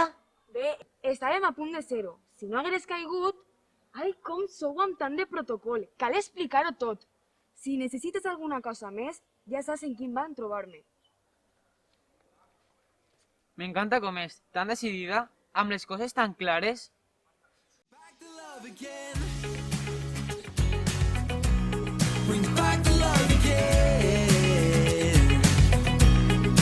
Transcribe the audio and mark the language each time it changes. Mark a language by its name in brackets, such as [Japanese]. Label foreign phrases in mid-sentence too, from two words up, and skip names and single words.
[Catalan] Bé, estàvem a punt de ser-ho. Si no hagués caigut... Ai, com sou amb tant de protocol. Cal explicar-ho tot. Si necessites alguna cosa més, ja saps en quin van trobar-me. M'encanta com és, tan decidida, amb les coses tan clares. [English] Back the love again. Bring back the love again.